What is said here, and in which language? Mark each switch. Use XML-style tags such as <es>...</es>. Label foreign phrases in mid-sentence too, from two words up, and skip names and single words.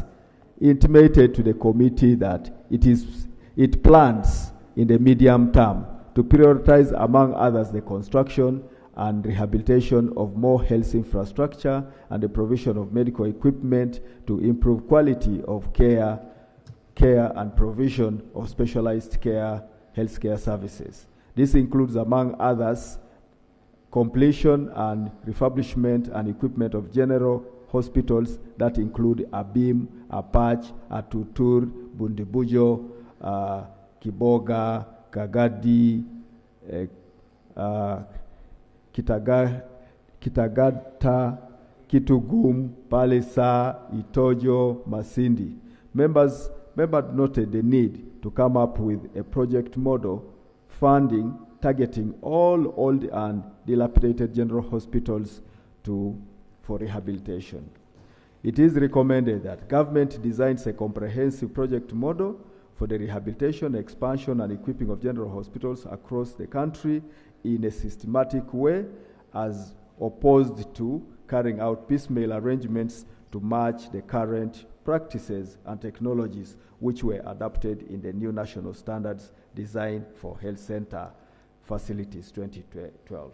<en>intimated to the committee that it plans in the medium term to prioritize, among others, the construction and rehabilitation of more health infrastructure and the provision of medical equipment to improve quality of care and provision of specialized healthcare services. This includes, among others, completion and refurbishment and equipment of general hospitals that include Abim, Apach, Atutur, Bundibujo, Kiboga, Kagadi, Kitagata, Kitugum, Palisa, Itojo, Masindi. Members noted the need to come up with a project model funding targeting all old and dilapidated general hospitals for rehabilitation. It is recommended that government designs a comprehensive project model for the rehabilitation, expansion, and equipping of general hospitals across the country in a systematic way, as opposed to carrying out piecemeal arrangements to match the current practices and technologies which were adopted in the new national standards designed for health center facilities 2012.</en>